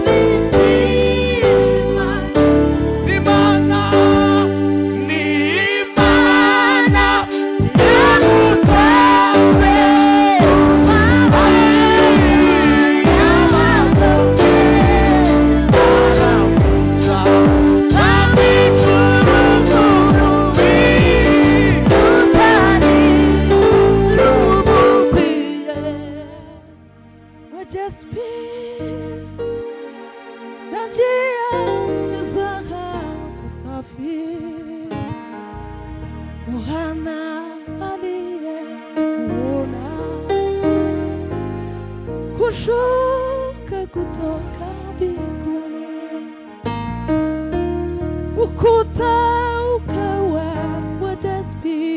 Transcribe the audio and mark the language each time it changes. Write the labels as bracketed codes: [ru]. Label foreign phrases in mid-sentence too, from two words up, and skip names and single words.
[rw] mitima n'Imana yamutanze baramwica bamwica urupfu rubi rutari rumukwiye [sw] Majesty na njia za usafi Yohana aliyeona kushuka kutoka mbinguni ukuta ukawa Majesty